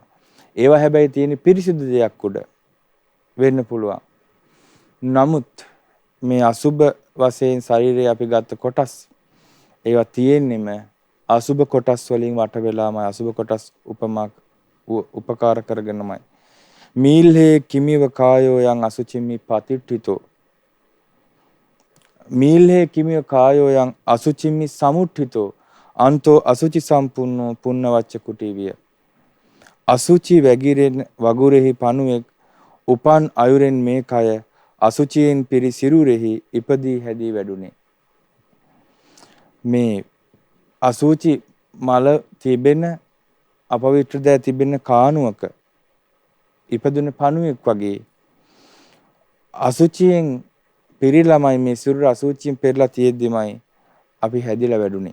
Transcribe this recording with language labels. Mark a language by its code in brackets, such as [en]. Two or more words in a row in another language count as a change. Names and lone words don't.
[si] ඒවා හැබැයි තියෙන පිරිසිදු දෙයක් උඩ වෙන්න පුළුවන්. නමුත් මේ අසුබ වශයෙන් ශරීරයේ අපි ගත්ත කොටස් ඒවා තියෙන්නෙම අසුබ කොටස් වලින් වට වෙලාමයි. අසුබ කොටස් උපකාර කරගෙනමයි. [pi] මීල්හේ කිමිව කායෝ යං අසුචිමි පතිට්ඨිතෝ. මීල්හේ කිමිව කායෝ යං අසුචිමි සමුට්ඨිතෝ. අන්තෝ අසුචි සම්පුන්නෝ පුන්නවච්ච කුටීවිය. [si] අසුචි වැගිරෙන වගුරෙහි පණුවෙක් උපන් අයුරෙන් මේ කය අසුචියෙන් පිරි සිරුරෙහි ඉපදී හැදී වැඩුණේ. මේ අසුචි මල තිබෙන අපවිත්‍ර දෑ තිබෙන කානුවක ඉපදුන පණුවෙක් වගේ අසුචියෙන් පිරිලාමයි මේ සිරුර අසුචියෙන් පෙරලා තියෙද්දිමයි අපි හැදිලා වැඩුණේ.